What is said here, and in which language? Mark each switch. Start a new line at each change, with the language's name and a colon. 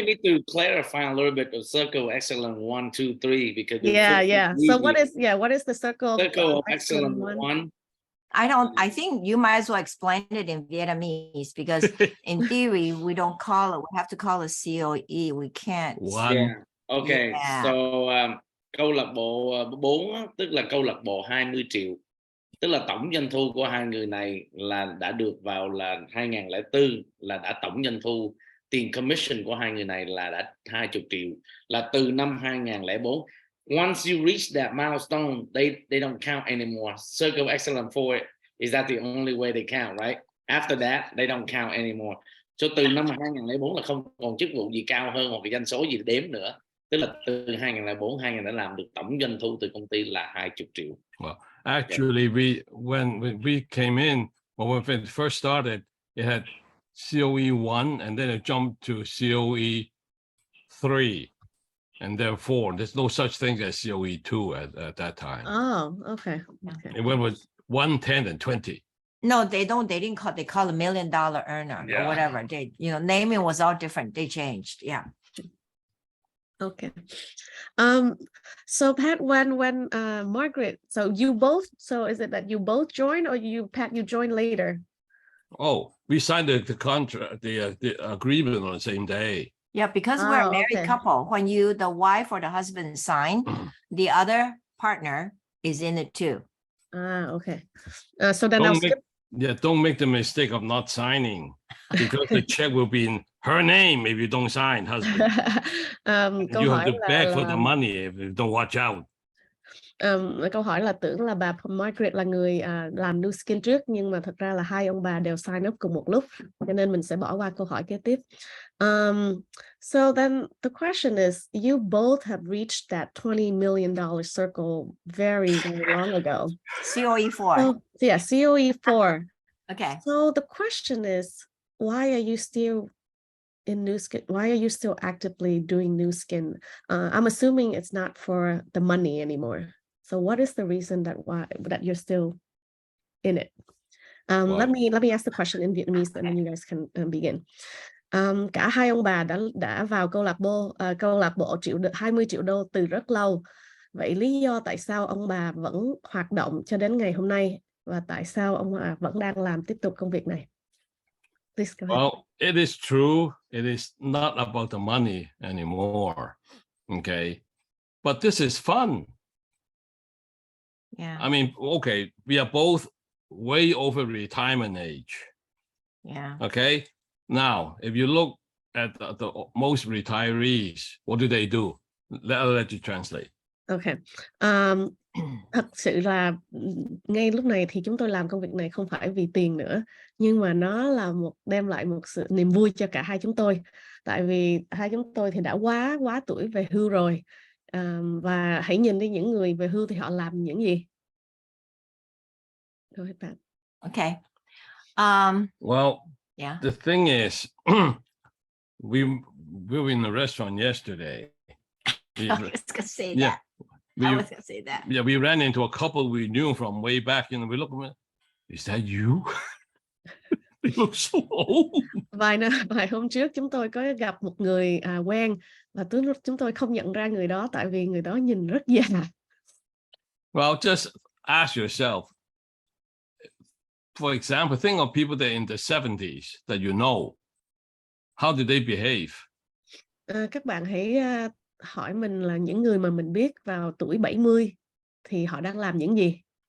English: we need to clarify a little bit of circle excellence 1, 2, 3 because yeah. So what is the circle of excellence excellence 1? I think you might as well explain it in Vietnamese because in theory, we have to call it COE. We can't. One. Yeah. Okay. Yeah.
Vietnamese: So câu lạc bộ 4 tức là câu lạc bộ 20 triệu. Tức là tổng doanh thu của hai người này là đã được vào là 2004 là đã tổng doanh thu tiền commission của hai người này là đã 20 triệu là từ năm 2004.
English: Once you reach that milestone, they don't count anymore. Circle of Excellence 4 is that the only way they count, right? After that, they don't count anymore.
Vietnamese: So từ năm 2004 là không còn chức vụ gì cao hơn hoặc cái doanh số gì để đếm nữa. Tức là từ 2004 2000 đã làm được tổng doanh thu từ công ty là 20 triệu.
English: Well, actually, when we came in, when we first started, it had COE 1, and then it jumped to COE 3, and then 4. There's no such thing as COE 2 at that time. oh, okay. It went with 1, 10, and 20. No, they don't. They didn't call. They call a $1 million earner or whatever. They, naming was all different. They changed. Yeah. Okay. So Pat, when Margurite, so you both, so is it that you both joined or Pat, you joined later? Oh, we signed the contract, the agreement on the same day. Yeah, because we're a married couple. When the wife or the husband sign, the other partner is in it too. Okay. So then Don't make the mistake of not signing because the check will be in her name if you don't sign, husband. You have to beg for the money if you don't watch out.
Vietnamese: Câu hỏi là tưởng là bà Margurite là người làm Nuskin trước, nhưng mà thật ra là hai ông bà đều
English: sign up
Vietnamese: cùng một lúc, cho nên mình sẽ bỏ qua câu hỏi kế tiếp.
English: So then the question is, you both have reached that $20 million circle very, very long ago. COE 4. So, yeah, COE 4. Okay. So the question is, why are you still in Nuskin? Why are you still actively doing Nuskin? I'm assuming it's not for the money anymore. So what is the reason that you're still in it? Let me ask the question in Vietnamese and then you guys can begin.
Vietnamese: Cả hai ông bà đã vào câu lạc bộ 20 triệu đô từ rất lâu. Vậy lý do tại sao ông bà vẫn hoạt động cho đến ngày hôm nay và tại sao ông bà vẫn đang làm tiếp tục công việc này?
English: Please go ahead. Well, it is true. It is not about the money anymore. Okay. But this is fun. Yeah. I mean, okay, we are both way over retirement age. Yeah. Okay. Now, if you look at the most retirees, what do? I'll let you translate. Okay.
Vietnamese: Thật sự là ngay lúc này thì chúng tôi làm công việc này không phải vì tiền nữa, nhưng mà nó là đem lại một sự niềm vui cho cả hai chúng tôi. Tại vì hai chúng tôi thì đã quá tuổi về hưu rồi. Và hãy nhìn đi, những người về hưu thì họ làm những gì?
English: Go ahead, Pat. Okay. Well, yeah. The thing is, we were in the restaurant yesterday. I was gonna say that. I was gonna say that. Yeah, we ran into a couple we knew from way back, and we looked at them. Is that you? They look so old.
Vietnamese: Vài hôm trước chúng tôi có gặp một người quen và chúng tôi không nhận ra người đó tại vì người đó nhìn rất già.
English: Well, just ask yourself. For example, think of people that are in the 70s that you know. How did they behave?
Vietnamese: Các bạn hãy hỏi mình là những người mà mình biết vào tuổi 70 thì họ đang làm những gì?